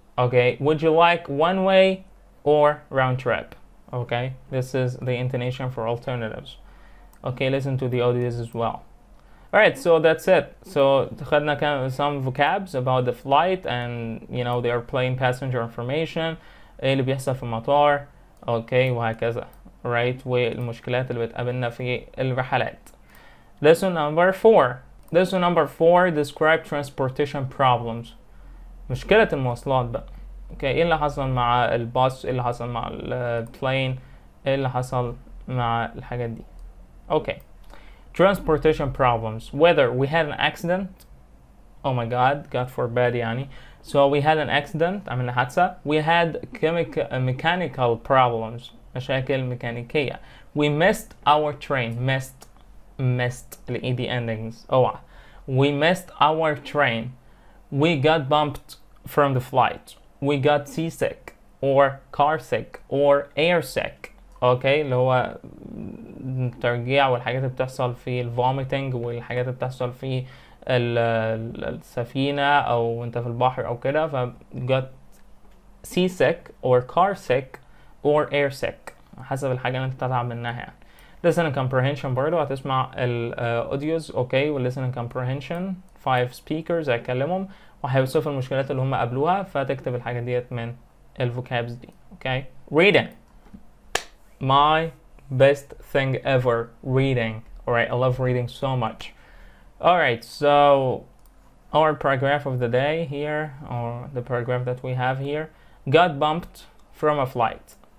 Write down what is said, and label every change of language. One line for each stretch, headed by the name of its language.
English: Okay, would you like one way or round trip? Okay, this is the intonation for alternatives. Okay, listen to the audios as well. Alright, so that's it. So
Arabic: خدنا
English: كان some vocabs about the flight and you know they are playing passenger information.
Arabic: ايه اللي بيحصل في المطار. اوكي وهكذا. Right, والمشكلات اللي بتقابلنا في الرحلات.
English: Lesson number 4. Lesson number 4 describe transportation problems.
Arabic: مشكلة المواصلات بقى. اوكي ايه اللي حصل مع الباص، ايه اللي حصل مع البلين، ايه اللي حصل مع الحاجات دي. اوكي.
English: Transportation problems. Whether we had an accident, oh my god forbid يعني. So we had an accident,
Arabic: عملنا حادثة.
English: We had mechanical problems,
Arabic: مشاكل ميكانيكية.
English: We missed our train. Missed ال ED endings.
Arabic: اوعى.
English: We missed our train. We got bumped from the flight. We got seasick or car sick or air sick.
Arabic: اوكي اللي هو الترجيع والحاجات اللي بتحصل في الفوميتنج والحاجات اللي بتحصل في السفينة او انت في البحر او كده. ف
English: got seasick or car sick or air sick
Arabic: حسب الحاجة اللي انت بتتعب منها يعني.
English: listen and comprehension
Arabic: برضه هتسمع الاوديوز. اوكي وال
English: listen and comprehension
Arabic: 5 speakers هيتكلمهم وهيوصفوا المشكلات اللي هم قابلوها، فتكتب الحاجة ديت من الفوكابز دي.
English: Okay reading. My best thing ever, reading. Alright, I love reading so much. Alright, so our paragraph of the day here, or the paragraph that we have here, got bumped from a flight.